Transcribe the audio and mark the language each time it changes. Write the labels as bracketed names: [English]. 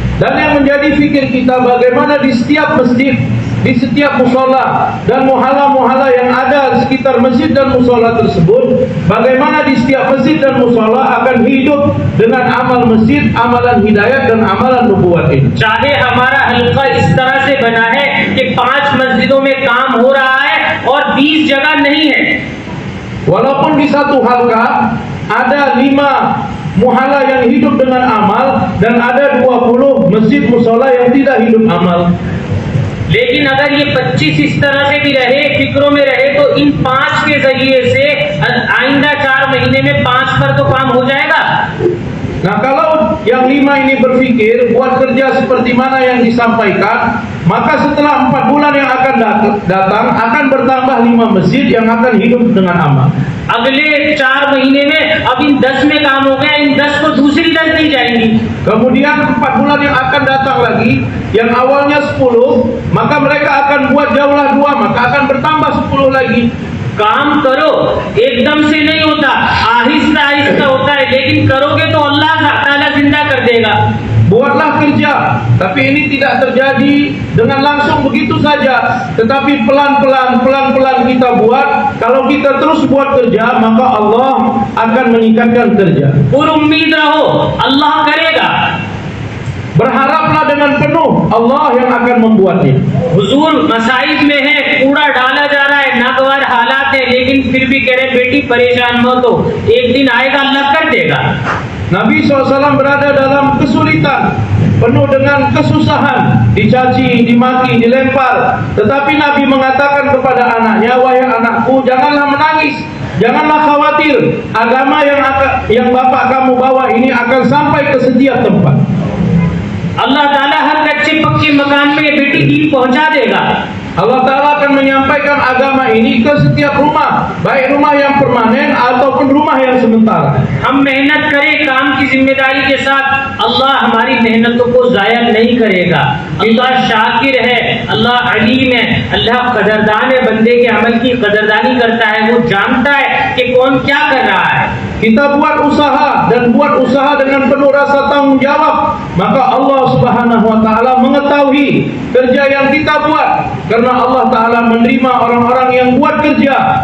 [Indonesian] Dan yang menjadi fikir kita bagaimana di setiap masjid, di setiap musola dan muhala-muhala yang ada di sekitar masjid dan musola tersebut, bagaimana di setiap masjid dan musola akan hidup dengan amal masjid, amalan hidayat dan amalan nubuwat ini. [Hindi] चाहे हमारा हल्का इस तरह से बना है कि 5 मस्जिदों में काम हो रहा है और 20 जगह नहीं है। [Indonesian] Walaupun di satu halqa ada 5 muhala yang hidup dengan amal dan ada 20 masjid musola yang tidak hidup amal. [Hindi] लेकिन अगर ये 25 इस तरह से भी रहे, फिक्रों में रहे, तो इन 5 के जरिए से आइंदा 4 महीने में 5 पर तो काम हो जाएगा। [Indonesian] Nah, kalau yang 5 ini berpikir buat kerja seperti mana yang disampaikan, maka setelah 4 bulan yang akan datang akan bertambah 5 masjid yang akan hidup dengan amal. [Hindi] अगले 4 महीने में अब इन 10 में काम हो गया, इन 10 को दूसरी 10 नहीं जाएंगी। [Indonesian] Kemudian 4 bulan yang akan datang lagi, yang awalnya 10, maka mereka akan buat jauhlah 2, maka akan bertambah 10 lagi. [Hindi] काम करो, एकदम से नहीं होता, आहिस्ता आहिस्ता होता है, लेकिन करोगे तो अल्लाह ताला जिंदा कर देगा। [Indonesian] buatlah kerja. Tapi ini tidak terjadi dengan langsung begitu saja, tetapi pelan-pelan kita buat. Kalau kita terus buat kerja, maka Allah akan meningkatkan kerja. [Hindi] उम्मीद रहो अल्लाह करेगा। [Indonesian] Berharaplah dengan penuh, Allah yang akan membuatnya. [Hindi] हुजूर मसाइब में है, कूड़ा डाला जा रहा है, नागवार हालात है, लेकिन फिर भी कह रहे बेटी परेशान मत हो, एक दिन आएगा अल्लाह कर देगा। [Indonesian] Nabi SAW berada dalam kesulitan, penuh dengan kesusahan, dicaci, dimaki, dilempar. Tetapi Nabi mengatakan kepada anaknya, wahai anakku, janganlah menangis, janganlah khawatir. Agama yang bapak kamu bawa ini akan sampai ke setiap tempat. [Hindi] अल्लाह ताला हर कच्चे पक्के मकान में बेटी दीन पहुंचा देगा। [Indonesian] Allah Ta'ala akan menyampaikan agama ini ke setiap rumah, baik rumah yang permanen ataupun rumah yang sementara. [Hindi] हम मेहनत करें काम की जिम्मेदारी के साथ, अल्लाह हमारी मेहनतों को जाया नहीं करेगा। अल्लाह शाकिर है, अल्लाह अलीम है, अल्लाह कदरदान है, बंदे के अमल की कदरदानी करता है, वो जानता है कि कौन क्या कर रहा है। [Indonesian] Kita buat usaha dan buat usaha dengan penuh rasa tanggung jawab, maka Allah Subhanahu wa Ta'ala mengetahui kerja yang kita buat, karena Allah Ta'ala menerima orang-orang yang buat kerja.